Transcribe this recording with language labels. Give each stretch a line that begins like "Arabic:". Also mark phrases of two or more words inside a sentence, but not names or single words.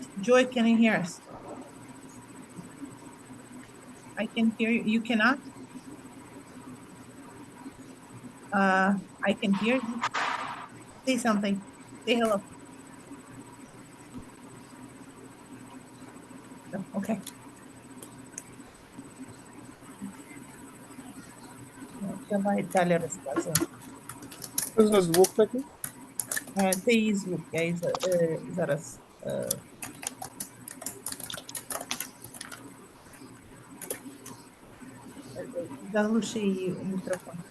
English: Joy, can you hear us? I can hear you. You cannot? I can hear you. Say something. Say hello. No, okay.
Ukrainian: Давай далі розказуй. Що за звук такий? Це її звук, я її зараз заглуши її мікрофон.